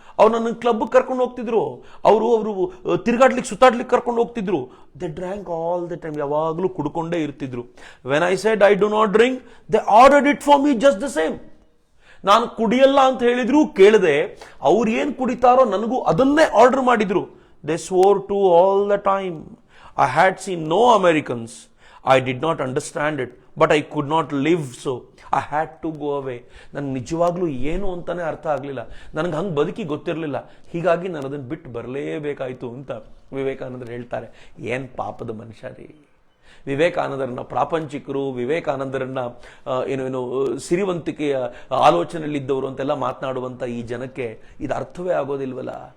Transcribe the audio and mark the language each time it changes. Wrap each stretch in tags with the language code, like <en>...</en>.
<kn>ಅವ್ರು ನನ್ನ ಕ್ಲಬ್ ಕರ್ಕೊಂಡು ಹೋಗ್ತಿದ್ರು, ಅವರು ತಿರುಗಾಡ್ಲಿಕ್ಕೆ ಸುತ್ತಾಡ್ಲಿಕ್ಕೆ ಕರ್ಕೊಂಡು ಹೋಗ್ತಿದ್ರು.</kn> <en>they drank all the time,</en> <kn>ಯಾವಾಗಲೂ ಕುಡ್ಕೊಂಡೇ ಇರ್ತಿದ್ರು.</kn> <en>When I said I do not drink, they ordered it for me just the same.</en> <kn>ನಾನು ಕುಡಿಯಲ್ಲ ಅಂತ ಹೇಳಿದ್ರು ಕೇಳದೆ, ಅವ್ರು ಏನ್ ಕುಡಿತಾರೋ ನನಗೂ ಅದನ್ನೇ ಆರ್ಡರ್ ಮಾಡಿದ್ರು.</kn> <en>They swore to all the time. I had seen no Americans. I did not understand it, but I could not live so. I had to go away.</en> <kn>ನನಗೆ ನಿಜವಾಗ್ಲೂ ಏನು ಅಂತಾನೆ ಅರ್ಥ ಆಗಲಿಲ್ಲ, ನನಗೆ ಹಂಗೆ ಬದುಕಿ ಗೊತ್ತಿರಲಿಲ್ಲ, ಹೀಗಾಗಿ ನಾನು ಅದನ್ನು ಬಿಟ್ಟು ಬರಲೇಬೇಕಾಯ್ತು ಅಂತ ವಿವೇಕಾನಂದರು ಹೇಳ್ತಾರೆ. ಏನು ಪಾಪದ ಮನುಷ್ಯ ರೀ ವಿವೇಕಾನಂದರನ್ನ. ಪ್ರಾಪಂಚಿಕರು ವಿವೇಕಾನಂದರನ್ನ ಏನು ಸಿರಿವಂತಿಕೆಯ ಆಲೋಚನೆಯಲ್ಲಿದ್ದವರು ಅಂತೆಲ್ಲ ಮಾತನಾಡುವಂಥ ಈ ಜನಕ್ಕೆ ಇದು ಅರ್ಥವೇ ಆಗೋದಿಲ್ವಲ್ಲ.</kn>